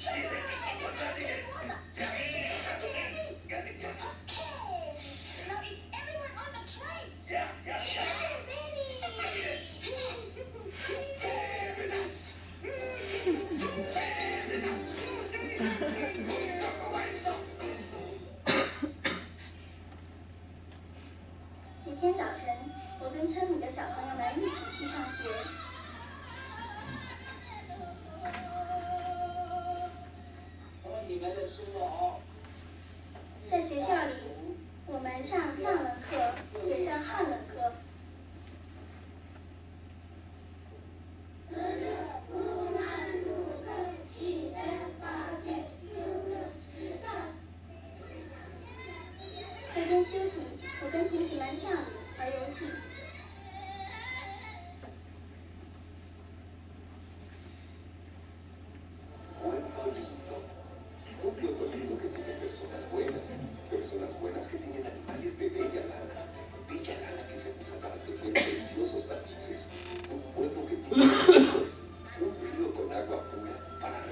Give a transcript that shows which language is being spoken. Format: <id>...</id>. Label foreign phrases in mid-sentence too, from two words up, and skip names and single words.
<en>What's that again? Okay. Now is everyone on the train? Yeah. Very nice. Very nice.</en> <zh>一天早晨，我跟村里的小朋友们一起去上学。在学校里，我们上藏文课，也上汉文课。课间休息，我跟同学们跳舞、玩游戏。</zh> <es>Personas buenas que tienen animales de bella lana que se usa para tejer preciosos tapices, un pueblo que tiene un río con agua pura</es>